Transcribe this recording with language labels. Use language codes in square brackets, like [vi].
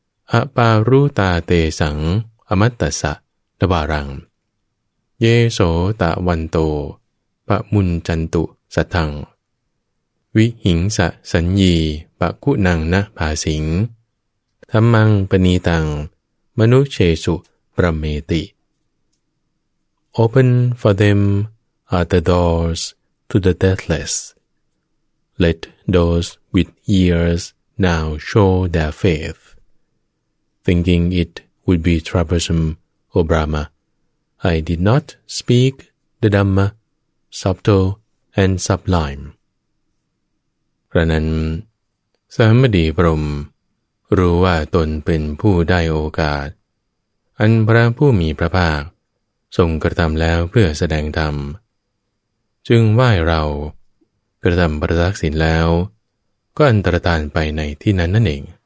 [pi] อปารุตาเตสังอมัตตสะตบารังเยโสตะวันโตปะมุนจันตุสัทธังวิหิงสะสัญญีปะกุนังนะภาสิงธรรมังปณีตังมนุเชสุประเมติ [en] Open for them are the doors to the deathless. Let those with ears now show their faith. Thinking it would be troublesome, O Brahma, I did not speak the Dhamma, subtle and sublime. [th] พระนั้นสามดีพรหมรู้ว่าตนเป็นผู้ได้โอกาสอันพระผู้มีพระภาคทรงกระทำแล้วเพื่อแสดงธรรมจึงไหว้เรากระทำประทักษิณแล้วก็อันตรธานไปในที่นั้นนั่นเอง